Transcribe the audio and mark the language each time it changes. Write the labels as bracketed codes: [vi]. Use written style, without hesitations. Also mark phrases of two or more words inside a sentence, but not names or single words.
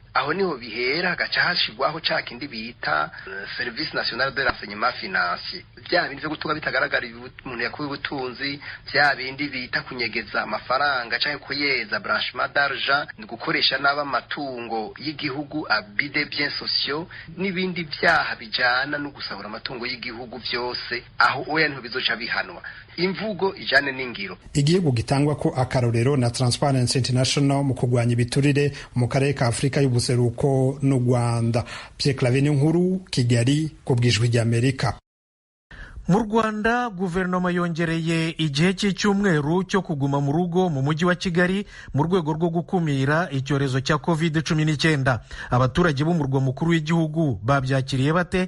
[rn] Aho niho bihera hagaca hashigwaho ca kindi bita [fr] service national de renseignement financier, [rn] bya bindi vyo gutunga bitagaragara umuntu yakuye ubutunzi, bya bindi bita kunyegeza amafaranga canke kuyeza [fr] blanchiment d'argent, [rn] ni gukoresha n'aba matungo y'igihugu [fr] abus de biens sociaux, [rn] n'ibindi vyaha bijana no gusahura amatungo y'igihugu vyose. Aho oya nto bizoca bihanwa, imvugo ijane n'ingiro. Igihugu gitangwa ko akarorero na Transparency International mu kurwanya ibiturire mu karere ka Afrika y'ubuseruko n'u Rwanda. Pierre Claver Nkuru, Kigali, ku bw'Ijwi ry'Amerika. [rw] Mu Rwanda guverinoma yongereye igihe cy'icyumweru cyo kuguma mu rugo mu mujyi wa Kigali mu rwego rwo gukumira icyorezo cya COVID-19. Abaturage bo mu murwa mukuru w'igihugu babyakiriye bate?